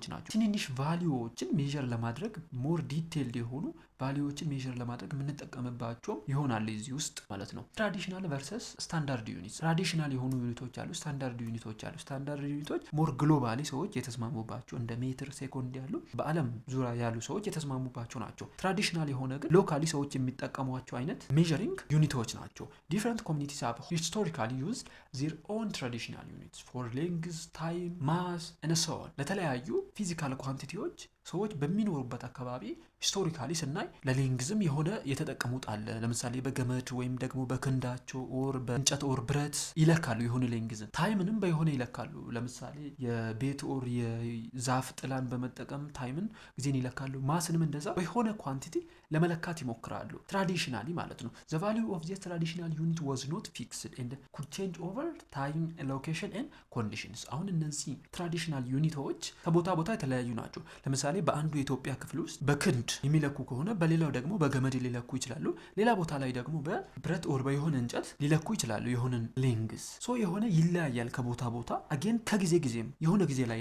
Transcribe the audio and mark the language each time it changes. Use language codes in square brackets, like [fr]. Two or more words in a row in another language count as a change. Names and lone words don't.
[am] ናቸው። ትንንሽ ቫልዩዎችን ሜጀር ለማድረግ [en] more detailed [am] የሆኑ ቫልዩዎችን ሜጀር ለማድረግ የምንጠቀምባቸው ይሆናል እዚህ ውስጥ ማለት ነው። [en] traditional versus standard unit። [am] ትራዲሽናል የሆኑ ዩኒቶች አሉ፣ [en] standard units [am] አሉ። [en] standard units more globally [am] ሰዎች የተስማሙባቸው እንደ ሜትር፣ ሴኮንድ ያሉ በዓለም ዙሪያ ያሉ ሰዎች የተስማሙባቸው ናቸው። ትራዲሽናል የሆነ ግን ሎካሊ ሰዎች የሚጠቀሟቸው አይነት [en] measuring units [am] ናቸው። [en] different communities have historically used their own traditional units for length, time, mass and so on። [am] ለተለያዩ [en] physical quantities [am] ሰዎች በሚኖሩበት አካባቢ ሂስቶሪካሊ ስናይ ለሌንግዝም የሆነ የተጠቀሙት አለ። ለምሳሌ በገመድ ወይም ደግሞ በክንዳቸው ኦር በእንጨት ኦር ብረት ይለካሉ የሆነ ሌንግዝን። ታይምንም በየሆነ ይለካሉ። ለምሳሌ የቤት ኦር የዛፍ ጥላን በመጠቀም ታይምን ጊዜን ይለካሉ። ማስንም እንደዛ በየሆነ ኳንቲቲ ለመለካት ይሞክራሉ። ትራዲሽናሊ ማለት ነው። [en] the value of this traditional unit was not fixed and could change over time, location and conditions። [am] አሁን እነዚህ ትራዲሽናል ዩኒቶች ከቦታ ቦታ የተለያዩ ናቸው። ለምሳሌ በአንዱ የኢትዮጵያ ክፍል ውስጥ በክንድ የሚለኩ ከሆነ በሌላው ደግሞ በገመድ ሊለኩ ይችላሉ። ሌላ ቦታ ላይ ደግሞ በብረት ኦር በየሆነ እንጨት ሊለኩ ይችላሉ የሆነን ሌንግዝ። ሶ የሆነ ይለያያል ከቦታ ቦታ። አጌን ከጊዜ ጊዜም የሆነ ጊዜ ላይ